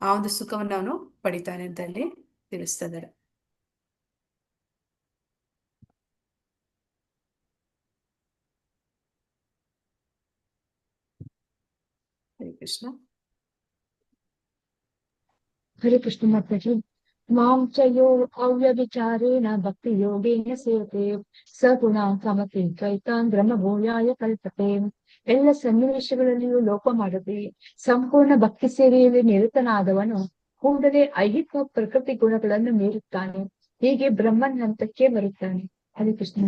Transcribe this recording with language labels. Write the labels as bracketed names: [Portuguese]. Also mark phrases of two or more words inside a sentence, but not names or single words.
[Kannada] ಆ ಒಂದು ಸುಖವನ್ನು ಅವನು ಪಡಿತಾನೆ ಅಂತ ಇಲ್ಲಿ ತಿಳಿಸ್ತಾ ಇದ್ದಾರೆ. ಹರೇ ಕೃಷ್ಣ. ಹರೇ ಕೃಷ್ಣ ಮಾತಾಜಿ. [Sanskrit] ಮಾಂ ಚ ಯೋ ಅವ್ಯಭಿಚಾರೇಣ ಭಕ್ತಿ ಯೋಗೇನ ಸೇವತೆ ಸಗುಣ ಸಮತೆ ದ್ವೈತಾನ್ ಬ್ರಹ್ಮಭೂಯಾಯ ಕಲ್ಪತೆ. [Kannada] ಎಲ್ಲ ಸನ್ನಿವೇಶಗಳಲ್ಲಿಯೂ ಲೋಪ ಮಾಡದೆ ಸಂಪೂರ್ಣ ಭಕ್ತಿ ಸೇವೆಯಲ್ಲಿ ನಿರತನಾದವನು ಕೂಡಲೇ ಐಹಿಕ ಪ್ರಕೃತಿ ಗುಣಗಳನ್ನು ಮೀರುತ್ತಾನೆ. ಹೀಗೆ ಬ್ರಹ್ಮನ್ ಹಂತಕ್ಕೆ ಬರುತ್ತಾನೆ. ಹರೇ ಕೃಷ್ಣ.